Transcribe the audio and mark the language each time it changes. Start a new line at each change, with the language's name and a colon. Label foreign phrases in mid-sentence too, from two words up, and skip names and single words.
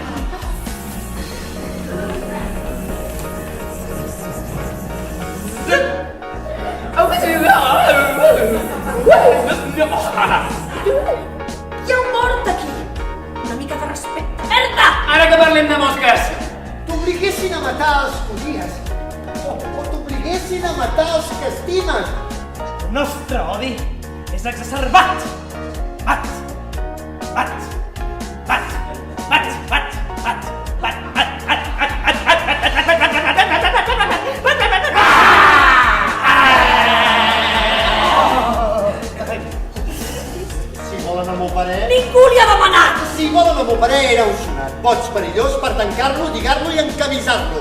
Catalan: Hi ha un mort aquí! Una mica de respecte. Merda! Ara que parlem de mosques. T'obliguessin a matar els que odies. O t'obliguessin a matar els que estimes. El nostre odi és exacerbat. Bat! Bat! Bat! Bat! Bat! Bat! Si volen el meu parer... Ningú li ha demanat! Si volen el meu parer, era un sonat. Boig perillós per tancar-lo, lligar-lo i encamisar-lo.